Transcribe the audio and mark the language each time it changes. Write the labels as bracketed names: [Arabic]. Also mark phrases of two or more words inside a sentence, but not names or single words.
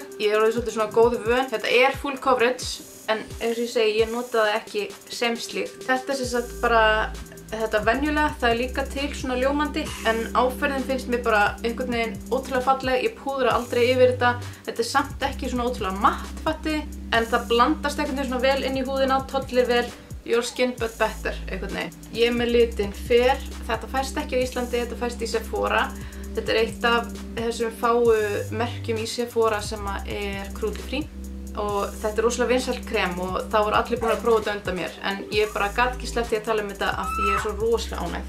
[Icelandic] Ég er orðið svolítið svona góðu vön. Þetta er [English] full coverage [Icelandic] en eins og ég segi, ég notaði ekki sem slíkt. Þetta er sem sagt bara þetta venjulega, það er líka til svona ljómandi en áferðin finnst mér bara einhvern veginn ótrúlega falleg. Ég púðra aldrei yfir þetta. Þetta er samt ekki svona ótrúlega matt fatti en það blandast einhvern veginn svona vel inn í húðina, tollir vel. [English] Your skin but better, [Icelandic] einhvern veginn. Ég er með litin Fair. Þetta fæst ekki á Íslandi, þetta fæst í Sephora. Þetta er eitt af þessum fáu merkjum í Sephora sem er cruelty-free. Og þetta er rosalega vinsælt krem og það voru allir búin að prófa þetta undan mér. En ég bara gat ekki sleppt því að tala um þetta af því ég er svo rosalega ánægð.